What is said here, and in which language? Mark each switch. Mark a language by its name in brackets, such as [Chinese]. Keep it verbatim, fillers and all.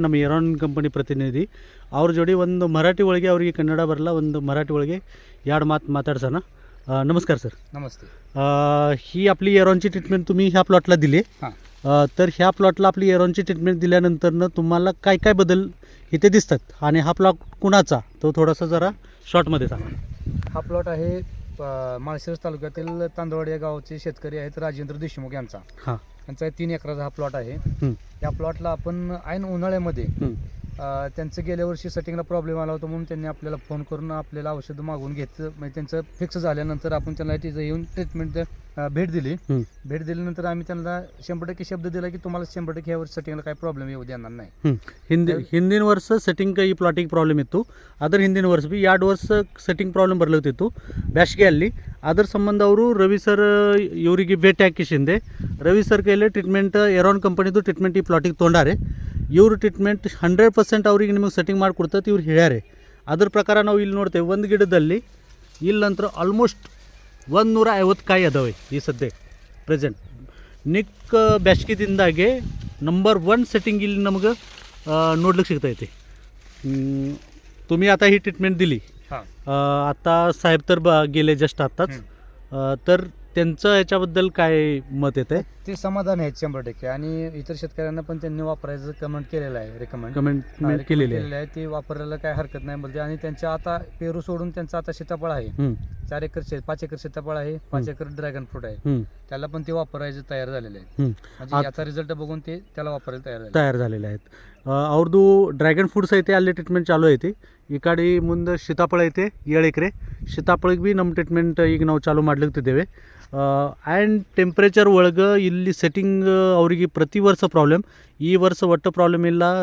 [Kannada] ನಮ್ಮ ಏರಾನ್ ಕಂಪನಿ ಪ್ರತಿನಿಧಿ ಅವ್ರ ಜೋಡಿ ಒಂದು ಮರಾಠಿ ಒಳಗೆ, ಅವರಿಗೆ ಕನ್ನಡ ಬರಲ್ಲ, ಒಂದು ಮರಾಠಿ ಒಳಗೆ ಎರಡು ಮಾತು ಮಾತಾಡ್ಸೋಣ. ಆ, ನಮಸ್ಕಾರ ಸರ್. [Marathi] नमस्ते अ, ही आपली एरॉनची ट्रीटमेंट तुम्ही ह्या प्लॉटला दिली. हां अ, तर ह्या प्लॉटला आपली एरॉनची ट्रीटमेंट दिल्यानंतरनं तुम्हाला काय काय बदल इथे दिसतात, आणि हा प्लॉट कुणाचा तो थोडासा जरा शॉर्टमध्ये सांगा. हा प्लॉट आहे अ, माळशिरस तालुक्यातील तांदवाड या गावचे शेतकरी आहेत राजेंद्र देशमुख यांचा. हां त्यांचा हे तीन एकराचा हा प्लॉट आहे. हं, या प्लॉटला आपण ऐन उन्हाळ्यामध्ये हं, अ, त्यांचं गेल्या वर्षी सेटिंगला प्रॉब्लेम आला होता, म्हणून त्यांनी आपल्याला फोन करून आपल्याला औषधं मागून घेतलं. म्हणजे त्यांचं फिक्स झाल्यानंतर आपण त्यांना तिथं येऊन ट्रीटमेंट भेट दिली. हं, भेट दिल्यानंतर आम्ही त्यांना शंभर टक्के शब्द दिला की तुम्हाला शंभर टक्के यावर सेटिंगला काही प्रॉब्लेम येऊ देणार नाही. हं. [Kannada] ಹಿಂದಿ ಹಿಂದಿನ ವರ್ಷ ಸೆಟ್ಟಿಂಗ್ ಈ ಪ್ಲಾಟಿಗೆ ಪ್ರಾಬ್ಲಮ್ ಇತ್ತು. ಅದ್ರ ಹಿಂದಿನ ವರ್ಷ ಬಿ ಎರಡು ವರ್ಷ ಸೆಟ್ಟಿಂಗ್ ಪ್ರಾಬ್ಲಮ್ ಬರ್ಲತ್ತಿತ್ತು ಬ್ಯಾಸ್ಗೆ ಅಲ್ಲಿ. ಅದ್ರ ಸಂಬಂಧ ಅವರು ರವಿ ಸರ್ ಇವರಿಗೆ ಭೇಟಿ ಹಾಕಿಸಿಂದೆ ರವಿ ಸರ್ ಕೈಯಲ್ಲಿ ಟ್ರೀಟ್ಮೆಂಟ್ ಎರಾನ್ ಕಂಪನಿದು ಟ್ರೀಟ್ಮೆಂಟ್ ಈ ಪ್ಲಾಟಿಗೆ ತೊಗೊಂಡಾರೆ. ಇವರು ಟ್ರೀಟ್ಮೆಂಟ್ ಹಂಡ್ರೆಡ್ ಪರ್ಸೆಂಟ್ ಅವ್ರಿಗೆ ನಿಮಗೆ ಸೆಟ್ಟಿಂಗ್ ಮಾಡಿಕೊಡ್ತೈತೆ ಇವ್ರು ಹೇಳ್ಯಾರೆ. ಅದ್ರ ಪ್ರಕಾರ ನಾವು ಇಲ್ಲಿ ನೋಡ್ತೇವೆ, ಒಂದು ಗಿಡದಲ್ಲಿ ಇಲ್ಲಿ ನಂತರ ಆಲ್ಮೋಸ್ಟ್ ಒಂದು ನೂರ ಐವತ್ತು ಕಾಯಿ ಅದಾವೆ ಈ ಸದ್ಯ ಪ್ರೆಸೆಂಟ್. ನಿಕ್ ಬ್ಯಾಸ್ಕಿದಿಂದಾಗೆ ನಂಬರ್ ಒನ್ ಸೆಟ್ಟಿಂಗ್ ಇಲ್ಲಿ ನಮಗೆ ನೋಡ್ಲಿಕ್ಕೆ ಸಿಗ್ತೈತಿ. [Marathi] ಹ್ಮ್, तुम्ही आता ही ट्रीटमेंट दिली. हां अ, आता साहेब तर ब- गेले जस्ट आत्ताच. अ, तर त्यांचं याच्याबद्दल काय मत येत आहे ते समाधान आहेत शंभर टक्के. आणि इतर शेतकऱ्यांना पण त्यांनी वापरायचं कमेंट केलेलं आहे, रेकमेंड कमेंट केलेली आहे. केलेले आहे. ते वापरायला काय हरकत नाही बोलते. आणि त्यांच्या आता पेरू सोडून त्यांचा आता सीताफळ आहे, हम्म, चार एकर शे पाच एकर सीताफळ आहे, पाच एकर ड्रॅगन फ्रूट आहे. हम्म, त्याला पण ते वापरायचं तयार झालेले आहेत. हम्म. म्हणजे आत- याचा रिझल्ट बघून ते त्याला [Kannada] ವಾಪರಲು ತಯಾರಿಲ್ಲ. [Marathi] ತಯಾರು झालेले आहेत. [Kannada] अ, ಅವ್ರದ್ದು ಡ್ರ್ಯಾಗನ್ ಫ್ರೂಟ್ಸ್ ಐತೆ, ಅಲ್ಲಿ ಟ್ರೀಟ್ಮೆಂಟ್ ಚಾಲೂ ಐತಿ. ಈ ಕಡೆ ಮುಂದೆ ಸೀತಾಫಳ ಐತೆ ಏಳು ಎಕರೆ, ಸೀತಾಫಳಿಗೆ ಭೀ ನಮ್ಮ ಟ್ರೀಟ್ಮೆಂಟ್ ಈಗ ನಾವು ಚಾಲೂ ಮಾಡ್ಲಿಕ್ತಿದ್ದೇವೆ. ಆ್ಯಂಡ್ ಟೆಂಪ್ರೇಚರ್ ಒಳಗೆ ಇಲ್ಲಿ ಸೆಟ್ಟಿಂಗ್ ಅವರಿಗೆ ಪ್ರತಿ ವರ್ಷ ಪ್ರಾಬ್ಲಮ್, ಈ ವರ್ಷ ಒಟ್ಟು ಪ್ರಾಬ್ಲಮ್ ಇಲ್ಲ.